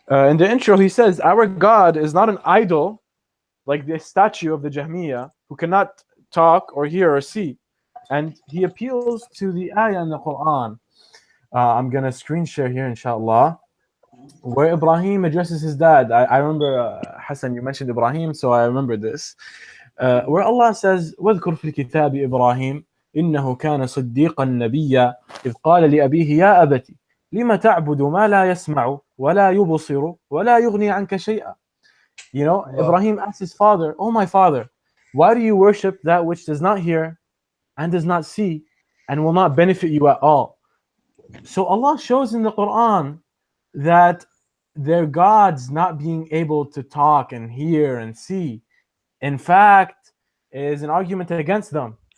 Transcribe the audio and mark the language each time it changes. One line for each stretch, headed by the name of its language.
English: In the intro, he says, our God is not an idol like the statue of the Jahmiyyah who cannot talk or hear or see. And he appeals to the ayah in the Qur'an. I'm going to screen share here, inshallah, where Ibrahim addresses his dad. I remember, Hassan, you mentioned Ibrahim, so I remember this. Where Allah says,
Arabic: وَاذْكُرْ فِي الْكِتَابِ إِبْرَاهِيمَ إِنَّهُ كَانَ صِدِّيقًا نَبِيًّا إِذْ قَالَ لِأَبِيهِ يَا أَبَتِ لِمَ تَعْبُدُ مَا لَا يَسْمَعُ وَلَا يُبْصِرُ وَلَا يُغْنِي عَنْكَ شَيْئًا.
English: You know, Ibrahim asked his father, oh my father, why do you worship that which does not hear and does not see and will not benefit you at all? So Allah shows in the Quran that their gods not being able to talk and hear and see, in fact, is an argument against them.